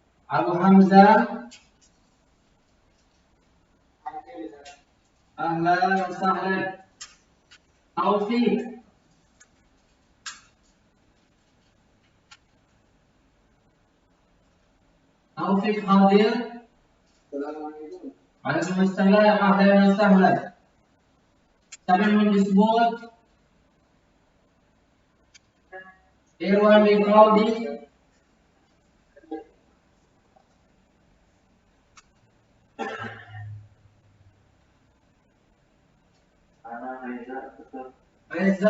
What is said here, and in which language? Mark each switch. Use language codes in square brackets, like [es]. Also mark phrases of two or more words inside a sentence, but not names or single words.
[ar] Abu Hamzah. Ahlan wa sahlan. [id] Taufik. Taufik hadir. [ar] السلام عليكم. وعليكم السلام. أهلا وسهلا. [id] Siapa yang disebut? Irwan bin Qaudi. Reza.